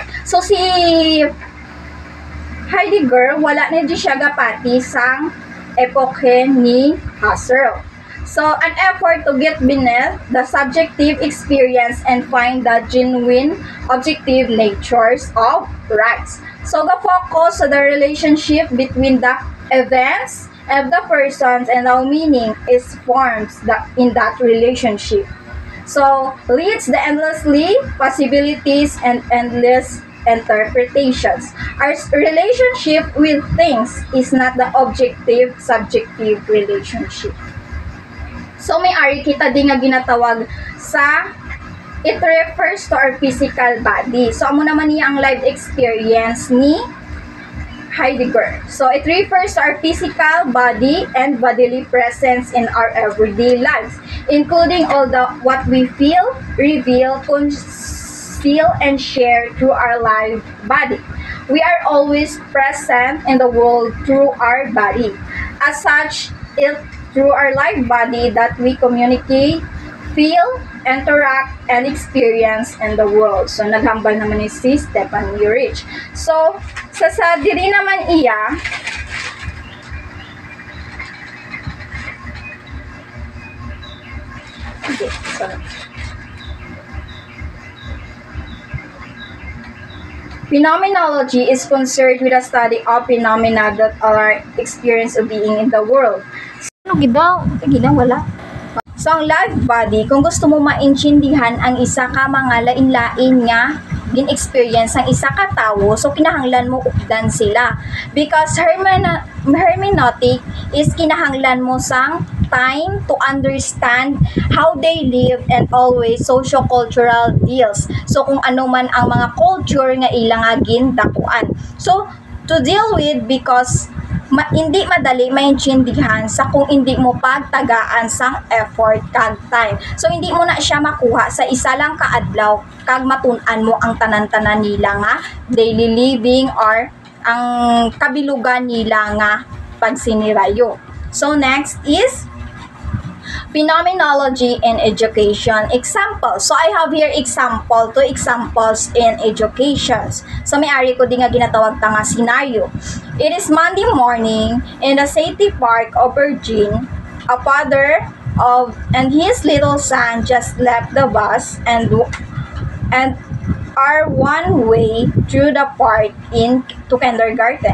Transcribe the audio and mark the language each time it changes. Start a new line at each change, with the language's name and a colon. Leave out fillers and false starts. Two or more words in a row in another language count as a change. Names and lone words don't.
Hiligaynon: So, si Heidegger, wala na di siya gapati sa epoche ni Husserl.
English: So, an effort to get beneath the subjective experience and find the genuine objective natures of rights. So, the focus on the relationship between the events of the persons and how meaning is formed in that relationship. So, leads the endlessly possibilities and endless interpretations. Our relationship with things is not the objective, subjective relationship. So,
Hiligaynon: may ari kita din nga ginatawag sa
English: it refers to our physical body.
Hiligaynon: So, amo naman niya ang
English: life experience
Hiligaynon: ni Heidegger.
English: So, it refers to our physical body and bodily presence in our everyday lives, including all what we feel, reveal, conceal, and share through our live body. We are always present in the world through our body. As such, through our live body that we communicate, feel, interact, and experience in the world.
Hiligaynon: So, naghambal naman ni si Stefan Urich. So, sa diri naman iya,
English: okay, sorry. Phenomenology is concerned with a study of phenomena that are experience of being in the world.
Hiligaynon: Ano gidaw? Wala. So, ang live body, kung gusto mo maintindihan ang isa ka mga lain-lain nga gin-experience ang isa ka tawo, so kinahanglan mo updan sila.
English: Because hermeneutic is
Hiligaynon: kinahanglan mo sang
English: time to understand how they live and always socio-cultural deals.
Hiligaynon: So, kung ano man ang mga culture nga ilang nga gindakuan.
English: So, to deal with because
Hiligaynon: hindi madali maintindihan sa kung hindi mo pagtagaan sang effort kag time. So, hindi mo na siya makuha sa isa lang kaadlaw kag matun-an mo ang tanan-tanan nila nga daily living or ang kabilugan nila nga pagsinirayo.
English: So, next is Phenomenology in education. Example. So, I have here example, two examples in education.
Hiligaynon: So, may-ari ko din nga ginatawag ta nga scenario.
English: It is Monday morning in the city park of Virgin. A father and his little son just left the bus and are one way through the park to kindergarten.